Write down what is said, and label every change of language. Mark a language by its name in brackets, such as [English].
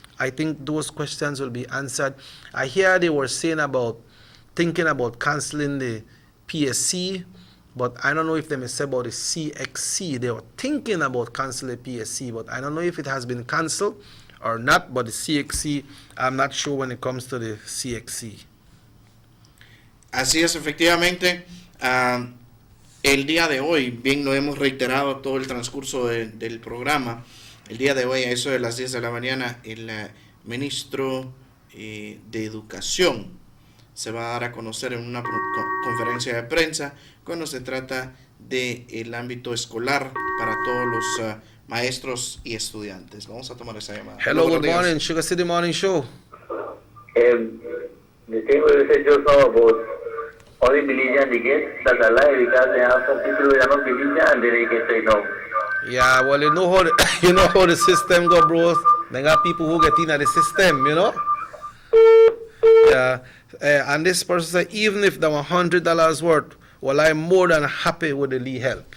[English] I think those questions will be answered. I hear they were saying thinking about canceling the PSC, but I don't know if they may say about the CXC. They were thinking about canceling the PSC, but I don't know if it has been canceled or not. But the CXC, I'm not sure when it comes to the CXC. [Spanish] Así es, efectivamente. El día de hoy, bien lo hemos reiterado todo el transcurso del programa, el día de hoy a eso de las 10 de la mañana el ministro de Educación se va a dar a conocer en una conferencia de prensa cuando se trata del ámbito escolar para todos los maestros y estudiantes. Vamos a tomar esa llamada. [English] Hello, good morning, Sugar City Morning Show. The thing we said just now about only Belizean they get, that's a lie because they have some people who are not Belizean and they get right now. Yeah, well, you know how the system go, bro. They got people who get in at the system, Yeah, and this person said, even if they were $100 worth, well, I'm more than happy with the Lee help.